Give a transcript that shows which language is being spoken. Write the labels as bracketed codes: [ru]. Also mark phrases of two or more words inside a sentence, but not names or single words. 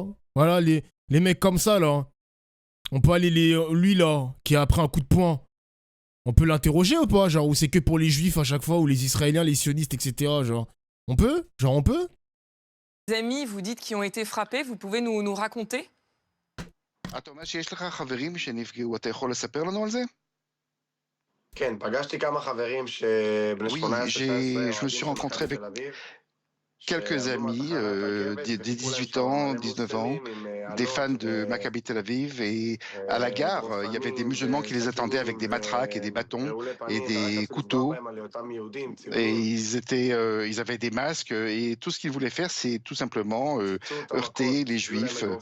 [fr] Voilà, les mecs comme ça, là. On peut aller lui, là, qui a pris un coup de poing. On peut l'interroger ou pas? Genre, ou c'est que pour les juifs à chaque fois, ou les israéliens, les sionistes, etc. Genre, on peut? Genre, on peut? Les amis, vous dites, qui ont été frappés, vous pouvez nous raconter? Thomas, [he] יש לך חברים שנפגעו, אתה יכול לספר לנו על זה? [fr] Oui, je me suis rencontré avec quelques amis, des 18 ans, 19 ans, des fans de Maccabi Tel Aviv, et à la gare, il y avait des musulmans qui les attendaient avec des matraques et des bâtons et des couteaux, et ils avaient des masques, et tout ce qu'ils voulaient faire, c'est tout simplement heurter les juifs,